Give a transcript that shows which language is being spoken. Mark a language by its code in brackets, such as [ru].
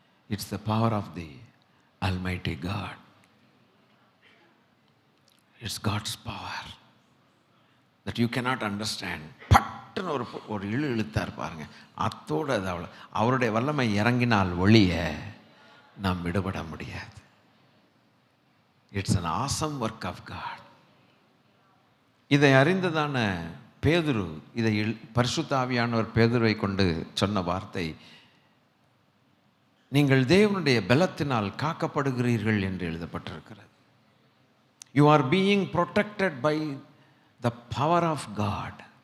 [en] It's the power of the almighty God. It's God's power that you cannot understand. [ta] பட்டுன்னு ஒரு இழுத்தார் பாருங்க, அத்தோடு அது அவருடைய வல்லமை இறங்கினால் ஒழிய நாம் விடுபட முடியாது. [en] It's an awesome work of God. [ta] இதை அறிந்ததான பேதுரு, இதை பரிசுத்த ஆவியானவர் பேதுருவை கொண்டு சொன்ன வார்த்தை, நீங்கள் தேவனுடைய பலத்தினால் காக்கப்படுகிறீர்கள் என்று எழுதப்பட்டிருக்கிறது. [en] You are being protected by the power of God.